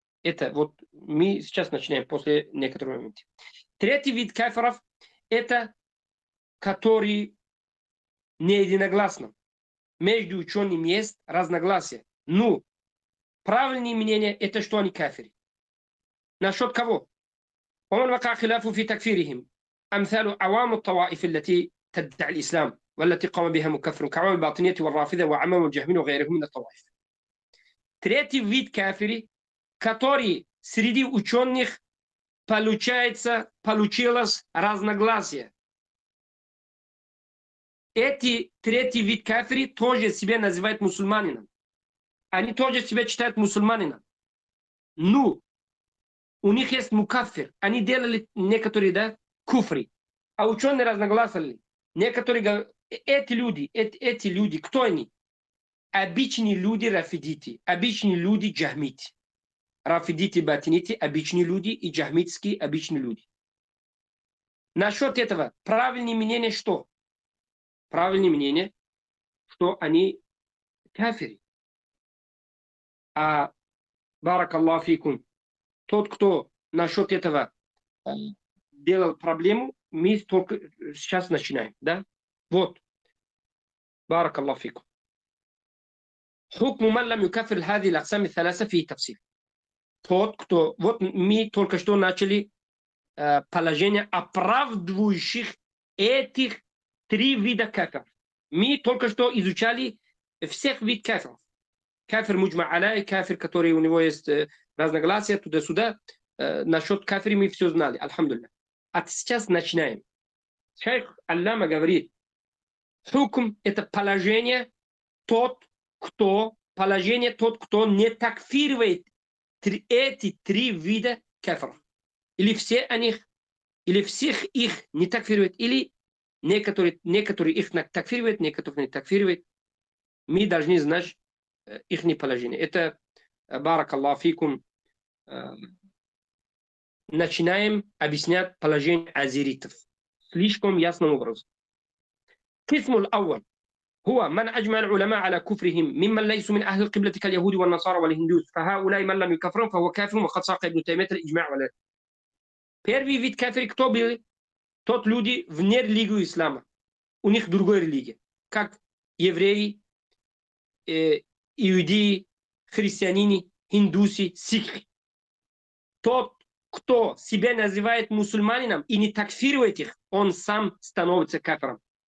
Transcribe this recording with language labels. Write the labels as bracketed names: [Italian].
[Russian] Это вот мы сейчас начинаем после некоторого момента. Третий вид кафиров – это который не единогласно. Между учеными есть разногласия. Но правильное мнение – это что они кафири. Насчет кого? [Arabic] ومن وقع خلافه في تكفيرهم أمثال عوام الطوائف التي تدعي الإسلام والتي قام بها مكفر كعوام الباطنية والرافضة وعمام الجهمين وغيرهم من الطوائف. [Russian] Третий вид кафири, который среди ученых получилось разногласие. Эти третий вид кафири тоже себя называют мусульманином. Они тоже себя считают мусульманином. Но у них есть мукаффир. Они делали некоторые, да, куфри. А ученые разногласили. Некоторые говорят, эти люди, кто они? Обычные люди рафидити, обычные люди джахмити. Рафидити, батинити, обычные люди и джахмитские обычные люди. Насчет этого, правильное мнение что? Правильное мнение, что они кафири. А баракаллаху фикум, тот, кто насчет этого делал проблему, мы только сейчас начинаем, да? Вот, баракаллаху фикум. [Arabic] حكم من لم يكفر هذه الأقسام الثلاثة فيه تفصيل. [Russian] Тот, кто... Вот мы только что начали положение оправдывающих этих три вида кафиров. Мы только что изучали всех видов кафиров. Кафир муджма аляй, кафир, который у него есть разногласия туда-сюда. Насчет кафира мы все знали, альхамдулилля. А сейчас начинаем. Шейх Аллама говорит, хукм – это положение тот, кто не такфирует эти три вида кафиров. Или все они, или всех их не такфирует, или некоторые их такфируют, некоторые не такфируют. Мы должны знать их положение. Это баракаллаху фикум. Начинаем объяснять положение азеритов. Слишком ясным образом. [Arabic] قسم الأول هو من أجمع العلماء على كفرهم ممن ليسوا من أهل القبلة كاليهود والنصارى والهندوس فهؤلاء من لم يكفرهم فهو كافر وقد ساق ابن تيمية الإجماع ولا. [Russian] Первый вид кафири кто был? Тот люди вне религии ислама. У них другая религия. Как евреи, иудеи, христиане, индусы, сикхи. Тот, кто себя называет мусульманином и не такфирует их, он сам становится кафиром.